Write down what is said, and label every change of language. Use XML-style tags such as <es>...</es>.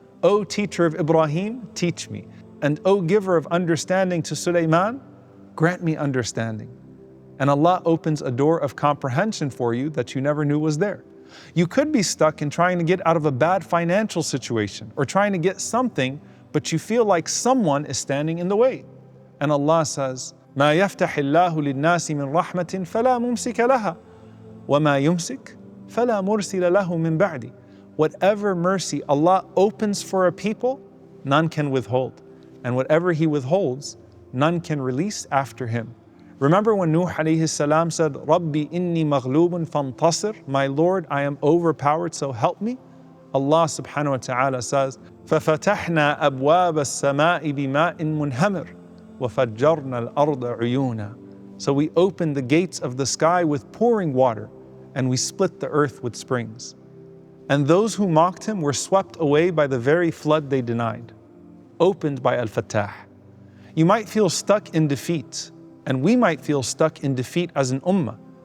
<en>O teacher of Ibrahim, teach me. And O giver of understanding to Suleiman, grant me understanding. And Allah opens a door of comprehension for you that you never knew was there. You could be stuck in trying to get out of a bad financial situation or trying to get something, but you feel like someone is standing in the way. And Allah says,</en> <ar>ما يفتح الله للناس من رحمة فلا ممسك لها وما يمسك فلا مرسل له من بعده.</ar> <en>Whatever mercy Allah opens for a people, none can withhold. And whatever He withholds, none can release after Him. Remember when Nuh alayhi salam said,</en> <ar>Rabbi inni maghlubun fantasir,</ar> <en>my Lord, I am overpowered, so help me?</en> <ar>Allah subhanahu wa ta'ala says, فَفَتَحْنَا أَبْوَابَ السَّمَاءِ بِمَاءٍ مُنْهَمِرٍ وَفَجَّرْنَا الْأَرْضَ عُيُونًا.</ar> <en>So we opened the gates of the sky with pouring water, and we split the earth with springs. And those who mocked Him were swept away by the very flood they denied, opened by Al-Fattah. You might feel stuck in defeat, and we might feel stuck in defeat as an ummah.</en>